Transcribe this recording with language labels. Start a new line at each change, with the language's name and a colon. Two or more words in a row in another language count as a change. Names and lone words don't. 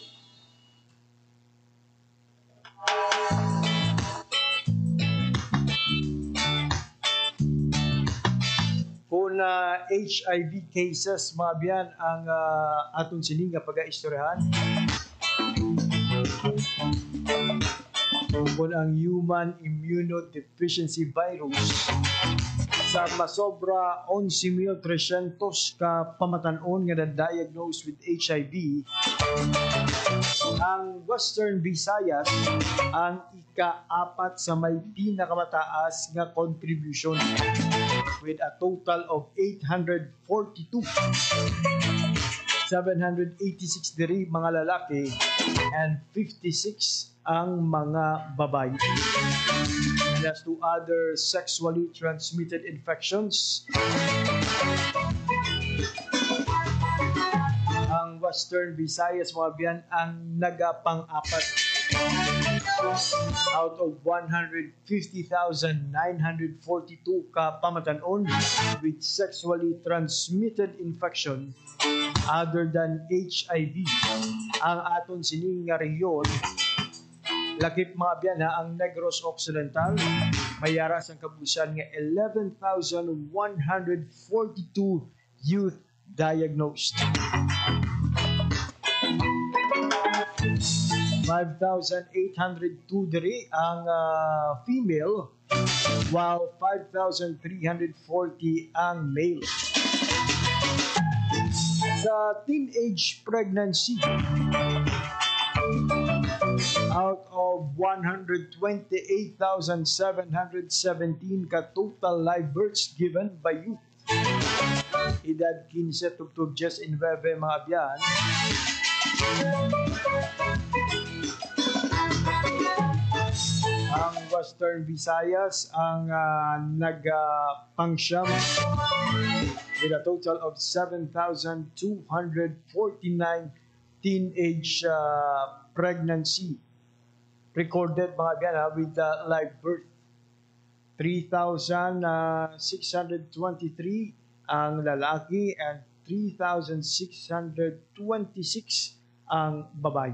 Hiligaynon: Kung HIV cases mga biyan ang aton sining pag-aistoryahan, kung ang
English: human immunodeficiency virus
Hiligaynon: sa masobra 11,300 ka pamatanon nga na-diagnose
English: with HIV,
Hiligaynon: ang Western Visayas ang ika-4 sa may pinakamataas nga contribution
English: with a total of
Hiligaynon: 842. 786 diri mga lalaki and 56 ang mga babae.
English: And as to other sexually transmitted infections,
Hiligaynon: ang Western Visayas mga biyan ang nagapang-apat
English: out of
Hiligaynon: 150,942 ka pamatanon
English: with sexually transmitted infection other than HIV.
Hiligaynon: Ang aton sining nga rehiyon, lakip mga biyan ang Negros Occidental, mayara sang kabusan nga 11,142
English: youth diagnosed.
Hiligaynon: 5,802 diri ang female, while 5,340 ang male. Sa
English: teenage pregnancy, out of
Hiligaynon: 128,717 ka
English: total live births given by youth,
Hiligaynon: edad 15 tugtog 19 mga biyan, ang Western Visayas ang nagpangsyam
English: with a total of 7,249 teenage pregnancy recorded
Hiligaynon: mga biyan
English: with live birth.
Hiligaynon: 3,623 ang lalaki and 3,626 ang babae.